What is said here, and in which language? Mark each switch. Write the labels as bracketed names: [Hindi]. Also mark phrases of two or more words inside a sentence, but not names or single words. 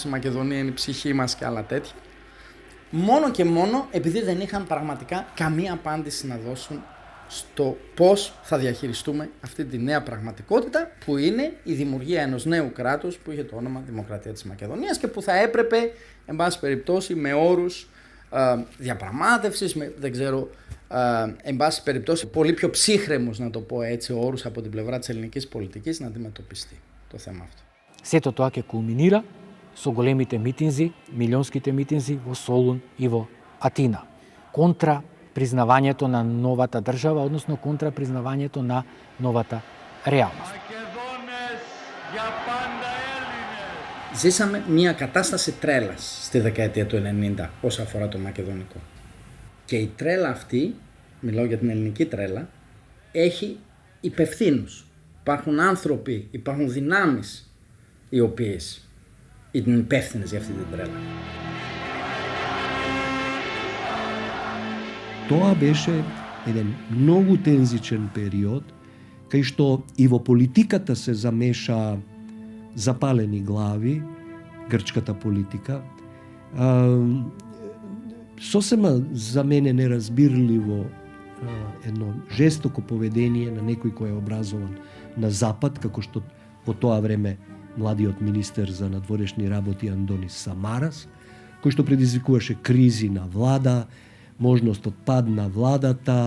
[Greek] η Μακεδονία είναι η ψυχή μας και άλλα τέτοια, μόνο και μόνο επειδή δεν είχαν πραγματικά καμία απάντηση να δώσουν στο πώς θα διαχειριστούμε αυτή τη νέα πραγματικότητα που είναι η δημιουργία ενός νέου κράτους που είχε το όνομα Δημοκρατία της Μακεδονίας και που θα έπρεπε, εν πάση περιπτώσει, με όρους διαπραγμάτευσης, δεν ξέρω, εν πάση περιπτώσει πολύ πιο ψύχρεμους, να το πω έτσι, όρους από την πλευρά της ελληνικής πολιτικής να αντιμετωπιστεί το θέμα αυτό. [Macedonian] Сето тоа ќе кулминира со големите митинзи, милионските митинзи во Солун и во Атина, контра признавањето на новата држава, односно контра признавањето на новата реалност. [Greek] Ζήσαμε μια κατάσταση τρέλας στη δεκαετία του 90 όσον αφορά το μακεδονικό. Και η τρέλα αυτή, μιλάω για την ελληνική τρέλα, έχει υπευθύνους. Υπάρχουν άνθρωποι, υπάρχουν δυνάμεις οι οποίες είναι υπεύθυνες για αυτή την τρέλα. [Macedonian] Тоа беше еден многу тензичен период, кај што и во политиката се замеша запалени глави, грчката политика. Сосема за мене неразбирливо едно жестоко поведение на некој кој е образован на Запад, како што по тоа време младиот министер за надворешни работи Андонис Самарас, кој што предизвикуваше кризи на влада, можност од пад на владата.